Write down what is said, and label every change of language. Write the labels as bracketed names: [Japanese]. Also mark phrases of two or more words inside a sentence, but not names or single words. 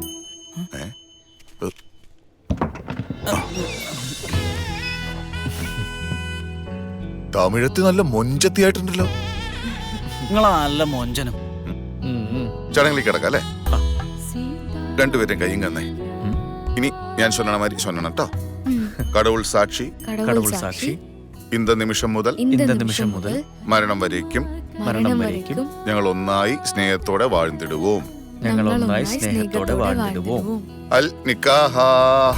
[Malayalam] തമിഴത്ത് നല്ല മൊഞ്ചത്തിയായിട്ടുണ്ടല്ലോ. നിങ്ങളാ നല്ല മൊഞ്ചനും. ചടങ്ങിലേക്ക് കിടക്കാം അല്ലേ? രണ്ടുപേരും കയ്യും കന്നേ. ഇനി ഞാൻ [Tamil] சொன்ன மாதிரி சொன்னேன் [Malayalam] ട്ടോ. [Tamil] கடவுள் சாட்சி, கடவுள் சாட்சி, [Malayalam] இந்த നിമിഷം മുതൽ മരണം വരേക്കും ഞങ്ങൾ ഒന്നായി സ്നേഹത്തോടെ വാഴ്ന്നിടുவோம். [Arabic] النكاح.